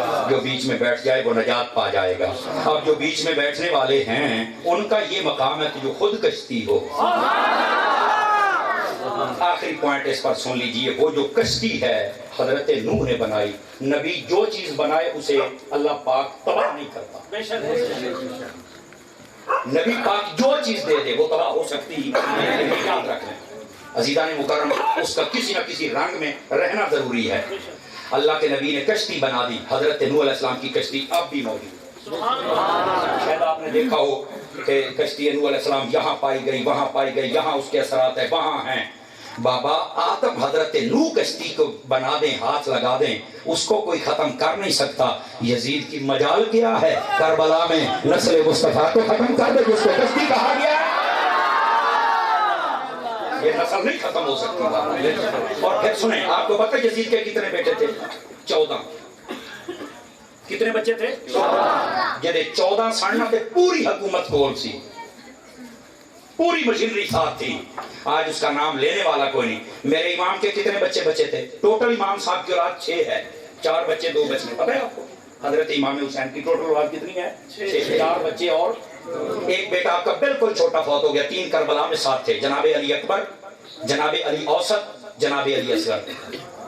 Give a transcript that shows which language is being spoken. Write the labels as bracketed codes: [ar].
[ur] جو بیچ میں بیٹھ جائے وہ نجات پا جائے گا. اور جو بیچ میں بیٹھنے والے ہیں ان کا یہ مقام ہے کہ جو خود کشتی ہو. آخری پوائنٹ اس پر سن لیجئے, وہ جو کشتی ہے حضرت نوح نے بنائی. نبی جو چیز بنائے اسے اللہ پاک تباہ نہیں کرتا. نبی پاک جو چیز دے دے وہ تباہ ہو سکتی ہے, یاد رکھ لیں. عزیزان مکرم اس کا کسی نہ کسی رنگ میں رہنا ضروری ہے. اللہ کے نبی نے کشتی بنا دی. حضرت نوح علیہ السلام کی کشتی اب بھی موجود ہے. شاید آپ نے دیکھا ہو کہ کشتی نوح علیہ السلام یہاں پائی گئی, وہاں پائی گئی, یہاں اس کے اثرات ہیں, وہاں ہیں. بابا آدم حضرت نوح کشتی کو بنا دیں, ہاتھ لگا دیں, اس کو کوئی ختم کر نہیں سکتا. یزید کی مجال کیا ہے کربلا میں نسل مصطفیٰ کو ختم کر دے جس کو کشتی کہا گیا ہے. یہ نسل نہیں ختم ہو سکتی. اور پھر سنیں, آپ کو پتہ یزید کے کتنے بیٹے تھے؟ 14. کتنے بچے تھے؟ 14. [pa] جدے 14 سڑنا تے پوری حکومت کول سی, [ur] پوری مشینری ساتھ تھی. آج اس کا نام لینے والا کوئی نہیں. میرے امام کے کتنے بچے تھے؟ ٹوٹل امام صاحب کی اولاد 6 ہے. 4 بچے 2 بچے. پتہ ہے آپ کو حضرت امام حسین کی ٹوٹل اولاد کتنی ہے؟ 6. 4 بچے اور ایک بیٹا آپ کا بالکل چھوٹا فوت ہو گیا. 3 کربلا میں ساتھ تھے, جناب علی اکبر, جناب علی اوسط, جناب علی اصغر.